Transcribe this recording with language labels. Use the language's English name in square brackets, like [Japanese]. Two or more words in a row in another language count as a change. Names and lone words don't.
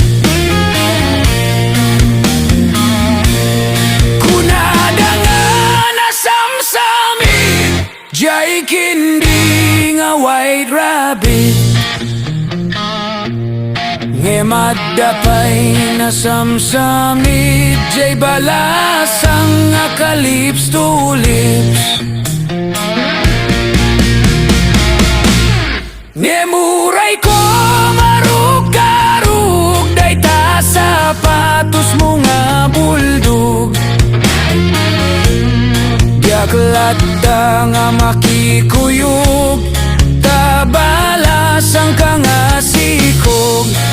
[Iloko] Kunada nga nasamsami jay kindi nga white rabbit. Ngemat dapay nasamsami jay balasang nga ka- [English] lips to lips. [Iloko] Ngemuray ko marug-garug day ta sapatos mo nga buldog. Diaklat da nga makikuyog tabalasang ka nga sikog.